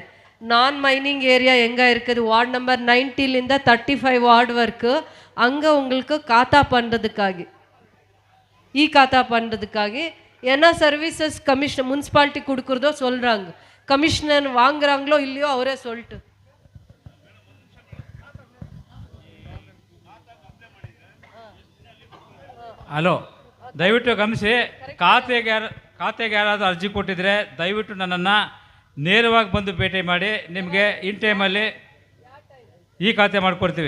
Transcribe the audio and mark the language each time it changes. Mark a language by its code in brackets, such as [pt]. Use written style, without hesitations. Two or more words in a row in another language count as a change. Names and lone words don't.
[ta] நான் மைனிங் ஏரியா எங்கே இருக்குது, வார்டு நம்பர் 90லிருந்து 35 வார்டு வரைக்கு அங்கே உங்களுக்கு காத்தா பண்ணுறதுக்காக காத்தா பண்ணுறதுக்காக என்ன [en] services commissioner municipality [ta] கொடுக்குறதோ சொல்கிறாங்க. கமிஷனர் வாங்குறாங்களோ இல்லையோ அவரே சொல்லிட்டு. [kn] ಹಲೋ, ದಯವಿಟ್ಟು ಗಮನಿಸಿ. ಖಾತೆಗೆ ಯಾರಾದರೂ ಅರ್ಜಿ ಕೊಟ್ಟಿದ್ರೆ ದಯವಿಟ್ಟು ನನ್ನನ್ನು ನೇರವಾಗಿ ಬಂದು ಭೇಟಿ ಮಾಡಿ. ನಿಮಗೆ [en] in time [kn] ಈ ಖಾತೆ ಮಾಡಿಕೊಡ್ತೀವಿ.